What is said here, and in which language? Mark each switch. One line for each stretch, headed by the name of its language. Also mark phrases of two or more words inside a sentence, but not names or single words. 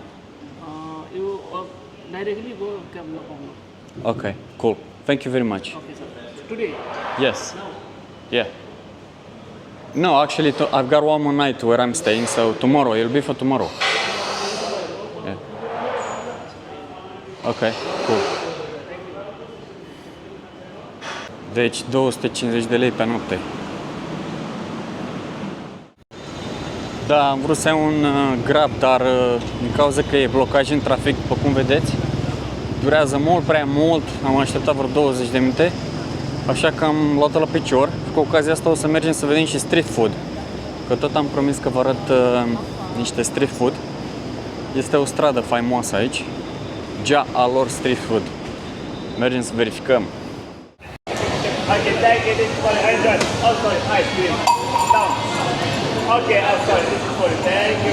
English: You directly go cab, no problem. Okay, cool. Thank you very much. Okay, sir. Today? Yes. Yeah. No, actually, I've got one more night where I'm staying, so tomorrow, it'll be for tomorrow. Yeah. Okay, cool.
Romanian: Deci 250 de lei pe noapte. Da, am vrut să iau un Grab, dar din cauza că e blocaj în trafic, după cum vedeți, durează mult prea mult, am așteptat vreo 20 de minute, așa că am luat-o la picior. Cu ocazia asta o să mergem să vedem și
English: street food,
Romanian: că tot am promis că vă arăt niște
English: street food.
Romanian: Este o stradă faimoasă aici, Ja Alor Street Food. Mergem să verificăm.
English: Okay, thank you. This is for the hundred. Oh, sorry, ice cream. Down. Okay, I'm sorry. This is for the thank you.